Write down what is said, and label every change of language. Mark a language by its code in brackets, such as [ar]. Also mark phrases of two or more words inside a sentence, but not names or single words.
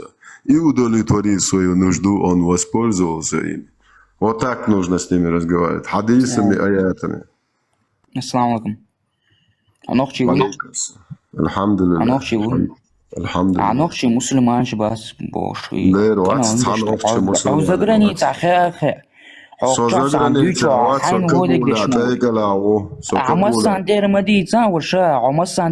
[ru] И удовлетворив свою нужду, он воспользовался ими. Вот так нужно с ними разговаривать. Хадисами, аятами. [ar] السلام عليكم. [ce] Анохчи вы? Alhamdulillah. Анохчи вы? Alhamdulillah. Анохчи мусульман шибас бош. [ru] А за границей, за границей, Амасан дермадица, уша, Амасан